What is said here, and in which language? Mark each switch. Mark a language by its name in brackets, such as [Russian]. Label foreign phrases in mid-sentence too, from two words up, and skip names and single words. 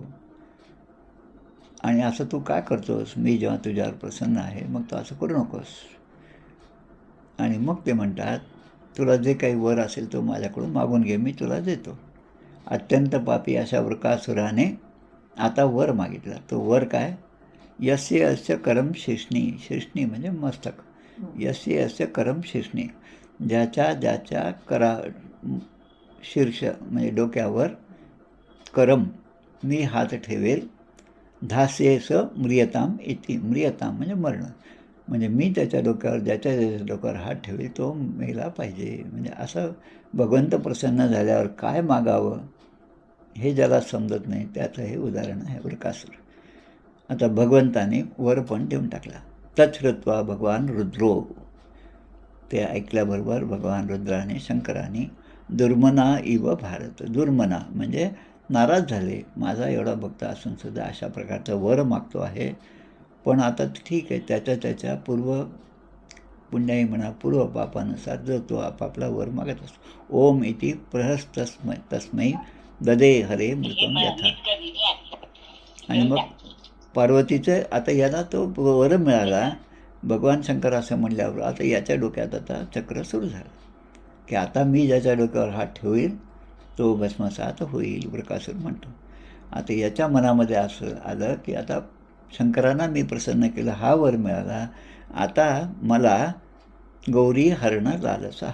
[Marathi] आणि असं तू काय करतोस, मी जेव्हा तुझ्यावर प्रसन्न आहे मग तू असं करू नकोस. आणि मग ते म्हणतात, तुला जे काही वर असेल तो माझ्याकडून मागून घे, मी तुला देतो. अत्यंत पापी अशा वृकासुराने आता वर मागितला. तो वर काय, [Sanskrit] यस्य यस्य करम शिष्णी. शिष्णी [Marathi] म्हणजे मस्तक. [Sanskrit] यस्य यस्य करम शिष्णी, [Marathi] ज्याच्या शीर्ष म्हणजे डोक्यावर करम मी हात ठेवेल. [Sanskrit] धास्येस म्रियताम इति. म्रियताम [Marathi] म्हणजे मरण. म्हणजे मी त्याच्या डोक्यावर ज्याच्या डोक्यावर हात ठेवेल तो मेला पाहिजे. म्हणजे असं भगवंत प्रसन्न झाल्यावर काय मागावं हे ज्याला समजत नाही त्याचं हे उदाहरण आहे वृकासुर. आता भगवंताने वर पण देऊन टाकला. [Sanskrit] तच्छ्रुत्वा भगवान रुद्रो. [Marathi] ते ऐकल्याबरोबर भगवान रुद्राने शंकराने [Sanskrit] दुर्मना इव भारत. [Marathi] दुर्मना म्हणजे नाराज झाले. माझा एवढा भक्त असून सुद्धा अशा प्रकारचा वर मागतो आहे. पण आता ठीक आहे, त्याच्या पूर्व पुण्याई म्हणा पूर्व पापानुसार जो तो आपापला वर मागत असतो. [Sanskrit] ओम इति तस्मै ददे हरे मृतम यथा. [Marathi] आणि मग पार्वतीचं आता याला तो वर मिळाला. भगवान शंकर असं म्हणल्यावर आता याच्या डोक्यात आता चक्र सुरू झालं की आता मी ज्याच्या डोक्यावर हात ठेवील तो भस्मसात होईल, वृकासुर म्हणतो. आता याच्या मनामध्ये असं आलं की आता शंकरांना मी प्रसन्न केलं, हा वर मिळाला, आता मला गौरी हरणं लालसा.